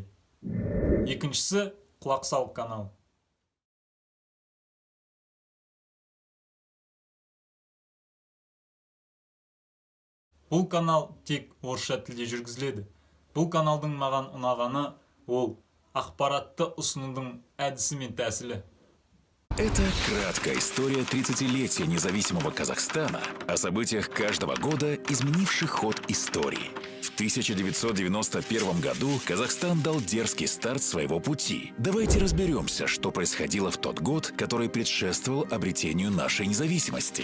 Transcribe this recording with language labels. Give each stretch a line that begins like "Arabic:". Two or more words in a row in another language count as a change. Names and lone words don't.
Kazakh: Екіншісі құлақ сал канал. Бұл канал тек орысша тілде жүргізіледі. Бұл каналдың маған ұнағаны ол ақпаратты ұсынудың әдісі мен тәсілі.
Russian: Это краткая история 30-летия независимого Казахстана о событиях каждого года, изменивших ход истории. В 1991 году Казахстан дал дерзкий старт своего пути. Давайте разберемся, что происходило в тот год, который предшествовал обретению нашей независимости.